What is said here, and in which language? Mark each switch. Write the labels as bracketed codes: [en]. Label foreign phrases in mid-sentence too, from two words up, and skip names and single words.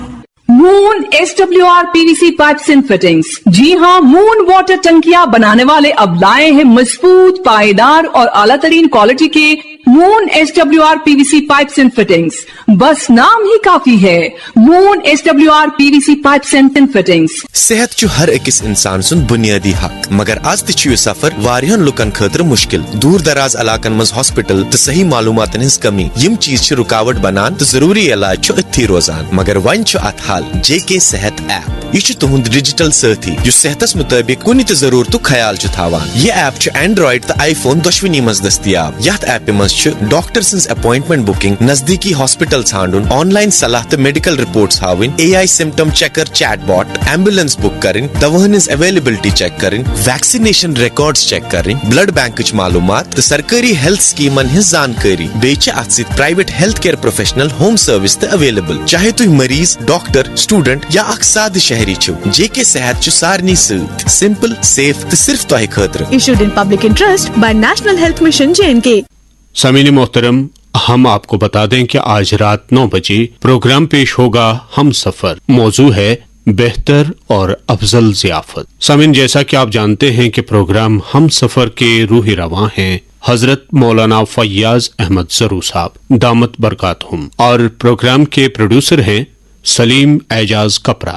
[en] Moon SWR PVC pipes and fittings. [hi] जी हाँ, मून वाटर टंकियां बनाने वाले अब लाए हैं मजबूत, पायदार और आला तरीन क्वालिटी के मून SWR PVC [en] pipes and fittings. [hi] बस नाम ही काफी है, मून SWR PVC [en] pipes and fittings. [ks] सेहत छु हर अकिस इंसान सुन बुनियादी हक, मगर आज तु छु सफर वारियन लुकन खतर मुश्किल। दूर दराज इलाकन मज हॉस्पिटल तो सही मालूमातन हिंस कमी यम चीज छु रुकावट बनान तो जरूरी इलाज छु अथी रोजान। मगर वन छु अत हाल JK सेहत ऐप। यह छु तुहुंद डिजिटल साथी जो सेहतस मुताबिक कुनि त जरूरतु ख्याल छु थावान। यह ऐप छु एंड्रॉइड तो आईफोन दोशवनी मज दस्तयाब। यथ ऐप मज छु डॉक्टर सिंस [en] appointment booking, [ks] नजदीकी हॉस्पिटल छांडुन, ऑनलाइन सलाह तो [en] medical reports [ks] हाविन, [en] AI symptom checker chatbot, ambulance book [ks] करिन, दवाहन [en] availability check [ks] करिन, [en] vaccination records check [ks] करिन, [en] blood bank [ks] मालूमात तो सरकारी [en] health schemes [ks] हिंस जानकारी। बेच अत सित [en] private health care professional home service [ks] तो अवेलेबल। चाहे तुम मरीज, डॉक्टर, स्टूडेंट या अख साद शहरी छु, JK सेहत छु सारनी सत [en] simple, safe [ks] तो सिर्फ तोहे खतर। [en] Issued in public interest by National Health Mission JNK। [hi] सामीन मोहतरम, हम आपको बता दें कि आज रात 9 बजे प्रोग्राम पेश होगा हम सफर। मौजू है बेहतर और अफजल ज़ियाफत। सामीन, जैसा कि आप जानते हैं कि प्रोग्राम हम सफर के रूही रवां हैं हजरत मौलाना फैयाज अहमद जरू साहब दामत बरकातहुम, और प्रोग्राम के प्रोड्यूसर हैं सलीम एजाज कपरा।